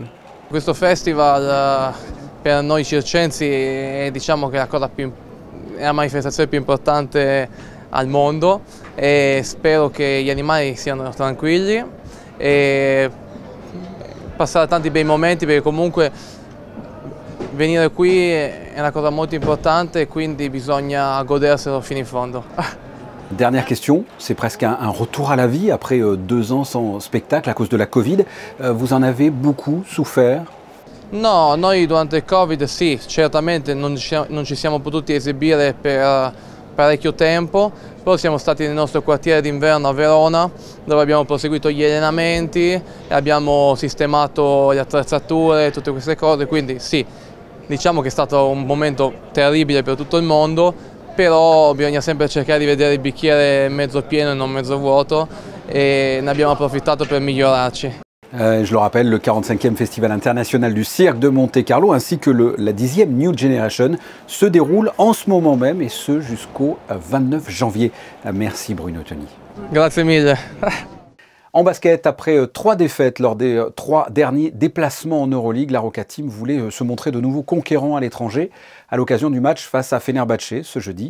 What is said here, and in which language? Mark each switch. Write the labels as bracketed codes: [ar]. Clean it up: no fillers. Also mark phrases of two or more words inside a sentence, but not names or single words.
[it] Questo festival per noi circensi è, diciamo, che è la manifestazione più importante al mondo e spero che gli animali siano tranquilli e passare tanti bei momenti perché comunque venire qui è una cosa molto importante e quindi bisogna goderselo fino in fondo. [fr] Dernière question, c'est presque un retour à la vie après 2 ans sans spectacle à cause de la Covid. Vous en avez beaucoup souffert? [it] No, noi durante il Covid sì, certamente non ci siamo potuti esibire per parecchio tempo, però siamo stati nel nostro quartiere d'inverno a Verona dove abbiamo proseguito gli allenamenti e abbiamo sistemato le attrezzature, tutte queste cose, quindi sì, diciamo che è stato un momento terribile per tutto il mondo, però bisogna sempre cercare di vedere il bicchiere mezzo pieno e non mezzo vuoto e ne abbiamo approfittato per migliorarci. [fr] Je le rappelle, le 45e Festival international du cirque de Monte-Carlo ainsi que la 10e New Generation se déroulent en ce moment même et ce jusqu'au 29 janvier. Merci Bruno Toni. [it] Grazie mille. [fr] En basket, après 3 défaites lors des 3 derniers déplacements en Euroleague, la Roca Team voulait se montrer de nouveau conquérant à l'étranger à l'occasion du match face à Fenerbahçe ce jeudi.